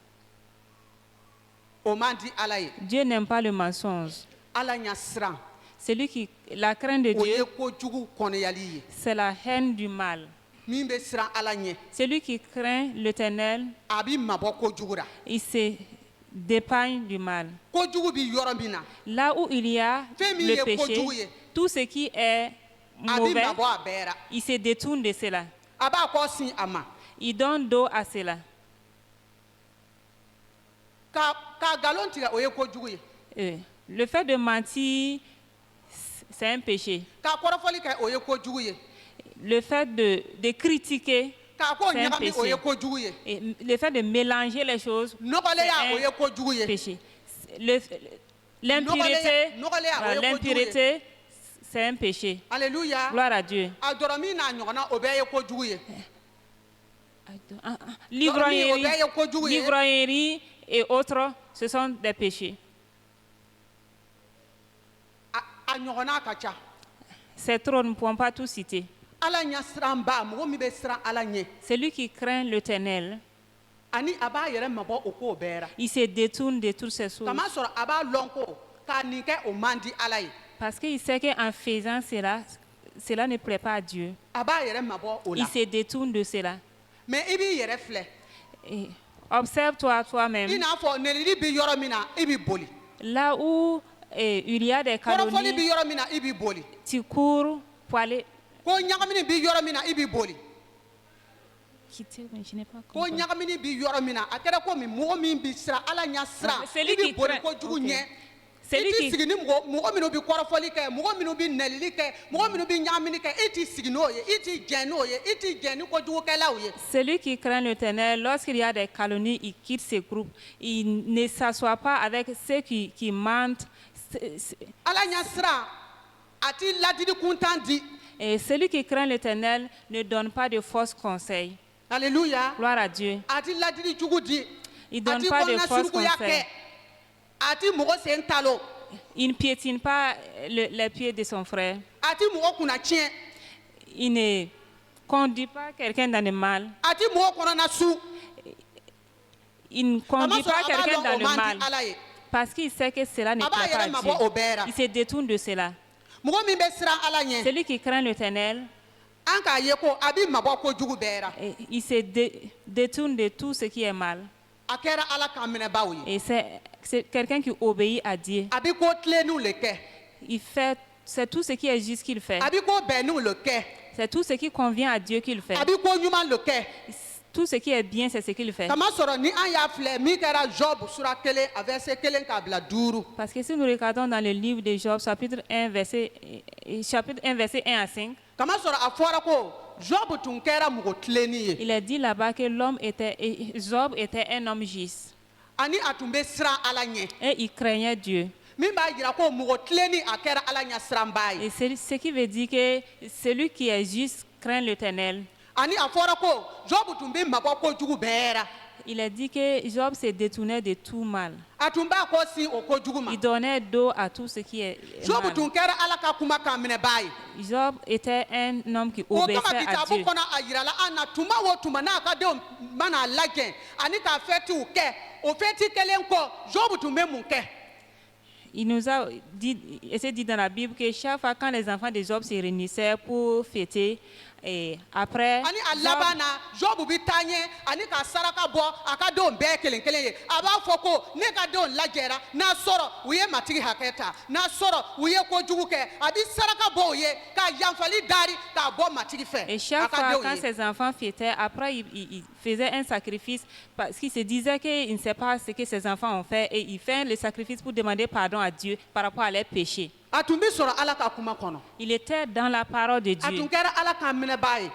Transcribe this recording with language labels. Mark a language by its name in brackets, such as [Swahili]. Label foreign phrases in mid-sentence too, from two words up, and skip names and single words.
[Bambara] o man di ala ye. [French] Dieu n'aime pas le mensonge. [Bambara] ala ɲɛsiran [French] La crainte de [Bambara] o ye [French] Dieu, [Bambara] kojugu kɔnɔyali ye. [French] c'est la haine du mal. [Bambara] min bɛ siran ala ɲɛ [French] Celui qui craint l'Éternel, [Bambara] a bi mabɔ kojugu ra. [French] il se d'épargne du mal. [Bambara] kojugu bi yɔrɔ min na [French] Là où il y a Fais mi le [Bambara] ye [French] péché, [Bambara] kojugu ye. [French] tout ce qui est [Bambara] a bi [French] mauvais, [Bambara] mabɔ a bɛɛ ra. [French] il se détourne de cela. [Bambara] a b'a kɔ sin a ma. [French] Il donne dos à cela. [Bambara] ka nkalon tigɛ o ye kojugu ye. [French] Le fait de mentir, c'est un péché. [Bambara] K'a kɔrɔfɔli kɛ o ye kojugu ye. [French] Le fait de critiquer, [Bambara] K'a ko [French] c'est un [Bambara] ɲagami o ye [French] péché. [Bambara] kojugu ye. [French] Et le fait de mélanger les choses, [Bambara] Nɔgɔleya o ye [French] c'est [Bambara] kojugu [French] un [Bambara] ye. [French] péché. L'impureté, [Bambara] Nɔgɔleya o ye kojugu ye. [French] l'impureté, c'est un péché. Alléluia. Gloire à Dieu. [Bambara] A dɔrɔn min n'a ɲɔgɔnna o bɛɛ ye kojugu ye. [French] L'ivrognerie et autres, ce sont des péchés. [Bambara] A ɲɔgɔnna ka ca. [French] C'est trop, nous ne pouvons pas tout citer. [Bambara] Ala ɲɛ siranba mɔgɔ min bɛ siran Ala ɲɛ. [French] Celui qui craint l'Éternel, [Bambara] Ani a b'a yɛrɛ mabɔ o ko bɛɛ la. [French] il se détourne de toutes ces choses. [Bambara] Kama sɔrɔ a b'a lɔn ko k'a nin kɛ o man di Ala ye. [French] Parce qu'il sait qu'en faisant cela, cela ne plaît pas à Dieu. [Bambara] A b'a yɛrɛ mabɔ o la. [French] Il se détourne de cela. [Bambara] Mais i b'i yɛrɛ filɛ. [French] Et observe-toi [Bambara] I [French] toi-même. [Bambara] n'a fɔ nelili bi yɔrɔ min na i b'i boli. [French] Là où il y a des [Bambara] Kɔrɔfɔli bi [French] calomnies, [Bambara] yɔrɔ min na i b'i boli. [French] tu cours pour aller [Bambara] Ko ɲagamini bi yɔrɔ min na i b'i boli. [French] quitter. Mais je n'ai pas [Bambara] Ko [French] compris. [Bambara] ɲagamini bi yɔrɔ min na a kɛra ko min mɔgɔ min bi siran Ala ɲɛ siran [French] Celui [Bambara] i b'i [French] qui [Bambara] boli [French] craint- [Bambara] kojugu [French] ok. [Bambara] ɲɛ. [French] Celui [Bambara] I t'i [French] qui- [Bambara] sigi ni mɔgɔ minnu bi kɔrɔfɔli kɛ mɔgɔ minnu bi nɛlili kɛ mɔgɔ minnu bi ɲagamini kɛ i t'i sigi n'o ye i t'i jɛn n'o ye i t'i jɛn ni kojugukɛlaw ye. [French] Celui qui craint l'Éternel, lorsqu'il y a des calomnies, il quitte ces groupes. Il ne s'assoit pas avec ceux qui mentent. [Bambara] Ala ɲɛ siran a t'i ladili kuntan di. [French] Et celui qui craint l'Éternel ne donne pas de fausses conseils. Alléluia. Gloire à Dieu. [Bambara] A t'i ladili jugu di. [French] Il [Bambara] A [French] ne [Bambara] t'i [French] donne pas de [Bambara] kɔnɔna [French] fausses [Bambara] suruguya kɛ. [French] conseils. [Bambara] A t'i mɔgɔ sen talo. [French] Il ne piétine pas les pieds de son frère. [Bambara] A t'i mɔgɔ kunna tiɲɛ. [French] Il ne conduit pas quelqu'un dans le mal. [Bambara] A t'i mɔgɔ kɔnɔna su. [French] Il ne conduit pas quelqu'un dans le mal. [Bambara] Ala ye. [French] Parce qu'il sait que cela ne [Bambara] A b'a [French] plaît pas [Bambara] yɛrɛ mabɔ [French] à [Bambara] o [French] Dieu. [Bambara] bɛɛ la. [French] Il se détourne de cela. [Bambara] Mɔgɔ min bɛ siran Ala ɲɛ. [French] Celui qui craint l'Éternel, [Bambara] An k'a ye ko a b'i mabɔ kojugu bɛɛ la. [French] il se détourne de tout ce qui est mal. [Bambara] A kɛra Ala kan minɛbaw ye. [French] Et c'est quelqu'un qui obéit à Dieu. [Bambara] A bɛ ko tilennenw le kɛ. [French] Il fait, c'est tout ce qui est juste qu'il fait. [Bambara] A bɛ ko bɛnnenw le kɛ. [French] C'est tout ce qui convient à Dieu qu'il fait. [Bambara] A bɛ ko ɲuman le kɛ. [French] Tout ce qui est bien, c'est ce qu'il fait. [Bambara] Kamasɔrɔ ni an y'a filɛ min kɛra Job sura 1 a verset 1 k'a bila 5. [French] Parce que si nous regardons dans le livre de Job, chapitre 1, verset 1 à 5, [Bambara] Kamasɔrɔ a fɔra ko Job tun kɛra mɔgɔ tilenni ye. [French] il est dit là-bas que Job était un homme juste. [Bambara] Ani a tun bɛ siran Ala ɲɛ. [French] Et il craignait Dieu. [Bambara] Min b'a jira ko mɔgɔ tilenni a kɛra Ala ɲɛ siranba ye. [French] Et c'est ce qui veut dire que celui qui est juste craint l'Éternel. [Bambara] Ani a fɔra ko Job tun bɛ mabɔ kojugu bɛɛ la. [French] Il a dit que Job se détournait de tout mal. [Bambara] A tun b'a kɔ sin o kojugu ma. [French] Il donnait dos à tout ce qui est [Bambara] Job [French] mal. [Bambara] tun kɛra Ala ka kuma kan minɛbaa ye. [French] Job était un homme qui [Bambara] O kama [French] obéissait à [Bambara] kitabu [French] Dieu. [Bambara] kɔnɔ a yirala an na tuma o tuma n'a ka denw mana lajɛ ani ka fɛtiw kɛ o fɛti kelen kɔ Job tun bɛ mun kɛ. [French] Il nous a dit, et c'est dit dans la Bible que chaque fois quand les enfants de Job se réunissaient pour fêter, et après, [Bambara] Ani a Job- laban na Job bɛ taa ɲɛ ani ka saraka bɔ a ka denw bɛɛ kelen kelen ye a b'a fɔ ko ne ka denw lajɛra n'a sɔrɔ u ye matigi hakɛ ta n'a sɔrɔ u ye kojugu kɛ a bɛ saraka bɔ o ye ka yanfali dari k'a bɔ matigi fɛ [French] Et [Bambara] a [French] chaque [Bambara] ka [French] fois, [Bambara] denw [French] quand [Bambara] ye. [French] ses enfants fêtaient, après, il faisait un sacrifice parce qu'il se disait qu'il ne sait pas ce que ses enfants ont fait et il fait le sacrifice pour demander pardon à Dieu par rapport à leurs péchés. [Bambara] A tun bɛ sɔrɔ Ala ka kuma kɔnɔ. [French] Il était dans la parole de [Bambara] A [French] Dieu. [Bambara] tun kɛra Ala kan minɛbaa ye.